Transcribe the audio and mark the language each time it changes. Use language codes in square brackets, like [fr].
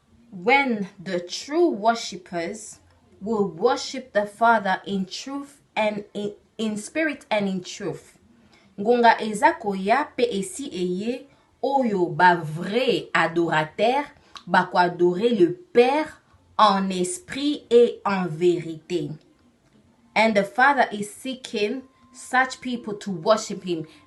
[en] When the true worshippers will worship the Father in truth and in spirit and in truth. [ln] Ngonga ezakoya pe esi eye oyo ba [fr] vrai adorateur [ln] ba ko [fr] adorer le Père en esprit et en vérité. [en] And the Father is seeking such people to worship him.